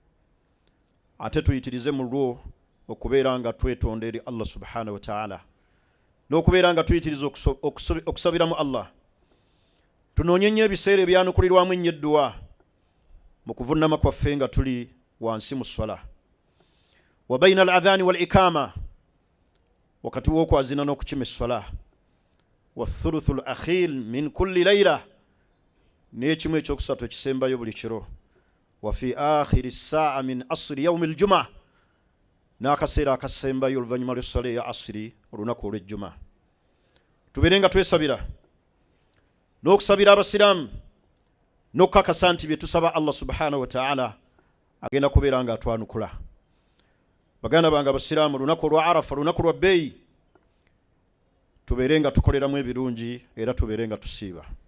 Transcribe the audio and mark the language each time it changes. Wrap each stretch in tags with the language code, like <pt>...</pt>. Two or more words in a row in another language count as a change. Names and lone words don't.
<lg>ate tuyitirize mu lwo okubeera nga twetonda eri Allah</lg> <ar>سبحانه وتعالى,</ar> <lg>n'okubeera nga tuyitiriza okusabiramu Allah. Tunoonye nnyo ebiseera ebyanukulirwamu ennyo edduwa mu kuvunnama kwaffe nga tuli wansi mu swala.</lg> <ar>وبين الأذان والإقامة,</ar> <lg>wakati w'okwazina n'okukima esswala.</lg> <ar>وثلث الآخر من كل ليلة,</ar> <lg>n'ekimu ekyokusatu ekisembayo buli kiro.</lg> <ar>وفي آخر ساعة من عصر يوم الجمعة,</ar> <lg>n'akaseera akasembayo oluvannyuma lw'esswala ya asiri olunaku olw'ejjuma. Tubeere nga twesabira n'okusabira abasiraamu n'okukakasa nti bye tusaba Allah</lg> <ar>سبحانه وتعالى</ar> <lg>agenda kubeera nga atwanukula. Baganda bange abasiraamu, lunaku olwa Arafa, lunaku lwa bbeeyi, tubeere nga tukoleramu ebirungi era tubeere nga tusiiba.</lg>